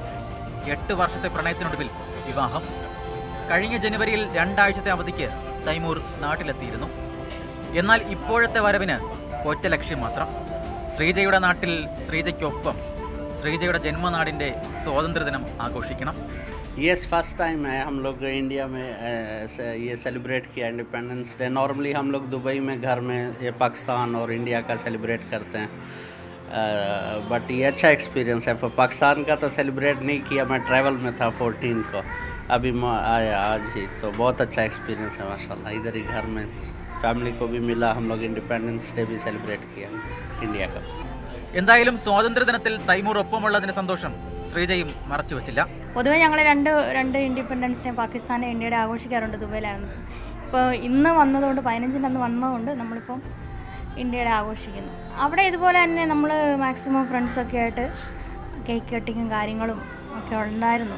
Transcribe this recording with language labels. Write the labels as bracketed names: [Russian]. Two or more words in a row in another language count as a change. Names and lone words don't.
[Malayalam] 8 വർഷത്തെ പ്രണയത്തിനൊടുവിൽ വിവാഹം. കഴിഞ്ഞ ജനുവരിയിൽ 2 ആഴ്ചത്തെ അവധിക്ക് തൈമൂർ നാട്ടിലെത്തിയിരുന്നു. എന്നാൽ ഇപ്പോഴത്തെ വരവിന് ഒറ്റ ലക്ഷ്യം മാത്രം: ശ്രീജയുടെ നാട്ടിൽ ശ്രീജയ്ക്കൊപ്പം ശ്രീജയുടെ ജന്മനാടിൻ്റെ സ്വാതന്ത്ര്യദിനം ആഘോഷിക്കണം. [English] yes first time [Hindi] है हम लोग इंडिया में ये सेलिब्रेट किया [English] Independence Day. [Hindi] नॉर्मली हम लोग दुबई में घर में ये पाकिस्तान और इंडिया का सेलिब्रेट करते हैं, बट ये अच्छा एक्सपीरियंस है. for पाकिस्तान का तो सेलिब्रेट नहीं किया, मैं ट्रैवल में था 14 को, अभी मैं आया आज ही. तो बहुत अच्छा एक्सपीरियंस है माशाल्लाह. इधर ही घर में फैमिली को भी मिला, हम लोग [English] Independence Day [Hindi] भी सेलिब्रेट किया इंडिया का. [Malayalam] എന്തായാലും സ്വാതന്ത്ര്യദിനത്തിൽ തൈമൂർ ഒപ്പമുള്ളതിന്റെ സന്തോഷം ശ്രീജയും മറച്ചു വെച്ചില്ല. പൊതുവെ ഞങ്ങൾ രണ്ട് [English] Independence Day [Malayalam] പാകിസ്ഥാനെ ഇന്ത്യയുടെ ആഘോഷിക്കാറുണ്ട് ദുബൈയിലായിരുന്നു. ഇപ്പോൾ ഇന്ന് വന്നതുകൊണ്ട് 15-ന് അന്ന് വന്നതുകൊണ്ട് നമ്മളിപ്പം ഇന്ത്യയുടെ ആഘോഷിക്കുന്നു. അവിടെ ഇതുപോലെ തന്നെ നമ്മൾ മാക്സിമം ഫ്രണ്ട്സൊക്കെ ആയിട്ട് കേക്ക് കട്ടിങ്ങും കാര്യങ്ങളും ഒക്കെ ഉണ്ടായിരുന്നു.